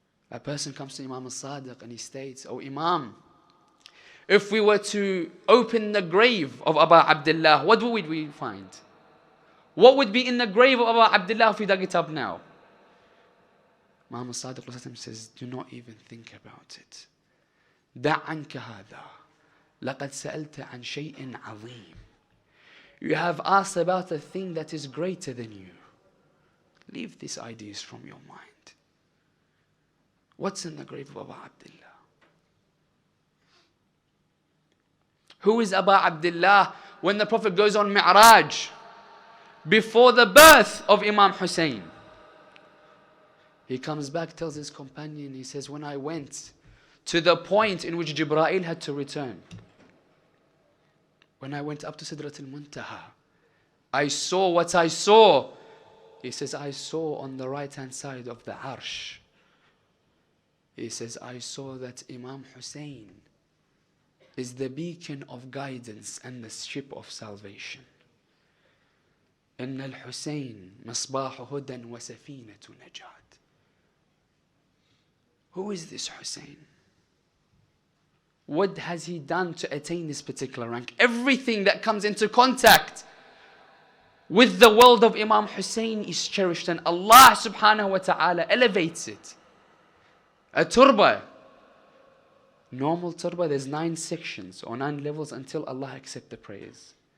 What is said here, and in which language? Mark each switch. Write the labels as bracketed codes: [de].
[en] A person comes to Imam al-Sadiq and he states, oh Imam, if we were to open the grave of Aba Abdullah, what would we find? What would be in the grave of Aba Abdullah if we dug it up now? Imam al-Sadiq says, do not even think about it. [ar] دع عنك هذا لقد سألت عن شيء عظيم. [en] You have asked about a thing that is greater than you. Leave these ideas from your mind. What's in the grave of Aba Abdullah? Who is Aba Abdullah when the Prophet goes on Mi'raj before the birth of Imam Hussein? He comes back, tells his companion, he says, when I went to the point in which Jibreel had to return, when I went up to Sidrat al-Muntaha, I saw what I saw. He says, I saw on the right-hand side of the Arsh. He says, I saw that Imam Hussain is the beacon of guidance and the ship of salvation. [ar] إن الحسين مصباح هدى وسفينة نجاة. [en] Who is this Hussein? What has he done to attain this particular rank? Everything that comes into contact with the world of Imam Hussein is cherished, and Allah subhanahu wa ta'ala elevates it. A turba, normal turba, there's 9 sections or 9 levels until Allah accepts the prayers.